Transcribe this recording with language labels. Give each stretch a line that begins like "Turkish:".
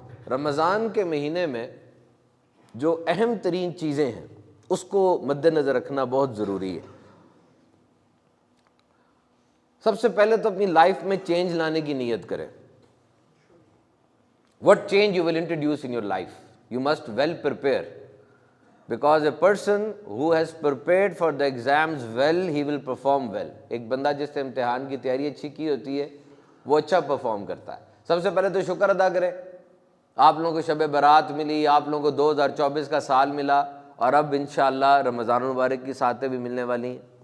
Urdu: رمضان کے مہینے میں جو اہم ترین چیزیں ہیں اس کو مد نظر رکھنا بہت ضروری ہے۔ سب سے پہلے تو اپنی لائف میں چینج لانے کی نیت کریں۔
English: What change you will introduce in your life? You must well prepare, because a person who has prepared for the exams well, he will perform well.
Urdu: ایک بندہ جس سے امتحان کی تیاری اچھی کی ہوتی ہے وہ اچھا پرفارم کرتا ہے۔ سب سے پہلے تو شکر ادا کریں، آپ لوگوں کو شب برات ملی، آپ لوگوں کو 2024 کا سال ملا، اور اب انشاءاللہ رمضان المبارک کی ساتیں بھی ملنے والی ہیں۔